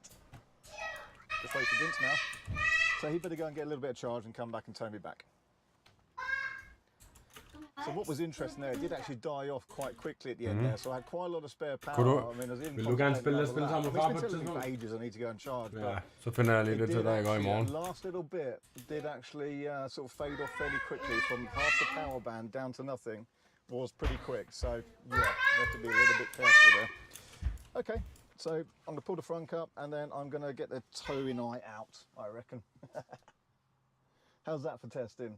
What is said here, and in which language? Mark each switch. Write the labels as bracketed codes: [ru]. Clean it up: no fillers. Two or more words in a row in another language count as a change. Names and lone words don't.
[en] Just wait for Ginz now. So he better go and get a little bit of charge and come back and tow me back. So what was interesting there, it did actually die off quite quickly at the end there, so I had quite a lot of spare power. I mean, I was even for ages I need to go and charge. [da] Ja, så finder jeg lige lidt til dig i går i morgen. [en] The last little bit did actually sort of fade off fairly quickly from half the power band down to nothing. Was pretty quick, so yeah, you have to be a little bit careful there. Okay, so I'm going to pull the frunk up and then I'm going to get the towing eye out, I reckon. How's that for testing?